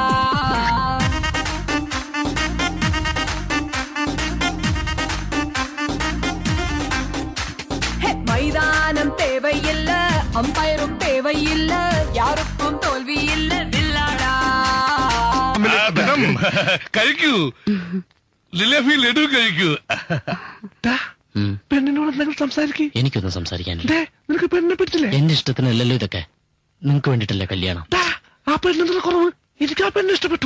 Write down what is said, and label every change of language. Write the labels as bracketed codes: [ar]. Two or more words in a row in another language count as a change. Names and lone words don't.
[ta] மைதானம் தேவையில்ல, அம்பயரும் தேவையில்ல, யாருக்கும் தோல்வி இல்ல வில்லாடா. [ml] കഴിക്കൂ, ജിലേബി ലഡു കഴിക്കൂ. പെണ്ണിനോട് എന്തെങ്കിലും സംസാരിക്കേ. എനിക്കൊന്നും സംസാരിക്കാനില്ല. നിനക്ക് പെണ്ണിനെ പറ്റില്ലേ? എന്റെ ഇഷ്ടത്തിനല്ലല്ലോ ഇതൊക്കെ. നിങ്ങൾക്ക് വേണ്ടിട്ടല്ലേ കല്യാണം. ആ പെണ്ണെന്നുള്ള കുറവ്. എനിക്ക് ആ പെണ്ണ് ഇഷ്ടപ്പെട്ടു.